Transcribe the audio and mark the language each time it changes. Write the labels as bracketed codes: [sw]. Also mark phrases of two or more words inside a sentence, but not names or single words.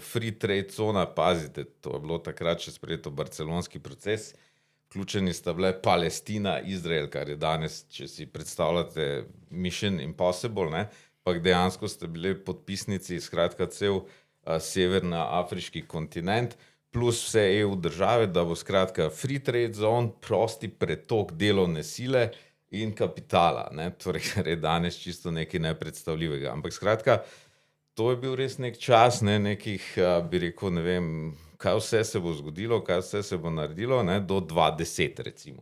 [en] free trade [sl] zona, pazite, to je bilo takrat še sprejeto barcelonski proces, vključeni sta bile Palestina, Izrael, kar je danes, če si predstavljate Mission Impossible, pa dejansko ste bili podpisnici, skratka cel severnoafriški kontinent, plus vse EU države, da bo skratka [en] free trade zone, [sl] prosti pretok delovne sile in kapitala, torej, kar je danes čisto nekaj nepredstavljivega. Ampak skratka, to je bil res nek čas, nekih, bi rekel, ne vem, kaj vse se bo zgodilo, kaj vse se bo naredilo, do 2010 recimo.